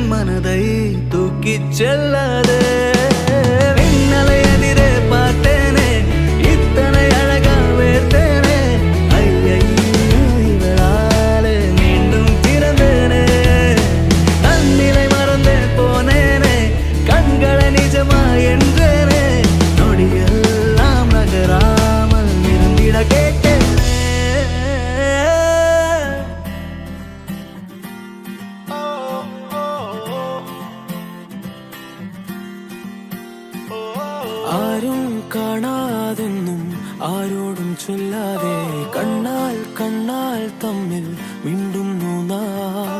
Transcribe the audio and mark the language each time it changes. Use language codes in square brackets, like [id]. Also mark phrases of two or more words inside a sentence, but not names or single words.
[ta] மனதை தூக்கிச் செல்லாதே மின்னலை எதிரே பார்த்தேனே இத்தனை அழகா வேர்த்தேனே ஐயையோ இவளாலே மீண்டும் பிறந்தேனே தன்னிலை மறந்தேன் போனேனே கண்களை நிஜமா என்றேனே நொடியெல்லாம் நகராமல் இருந்திட கேட்டேனே [ml] ആരും കാണാതെന്നും ആരോടും ചൊല്ലാതെ കണ്ണാൽ തമ്മിൽ മിണ്ടുന്നു നാം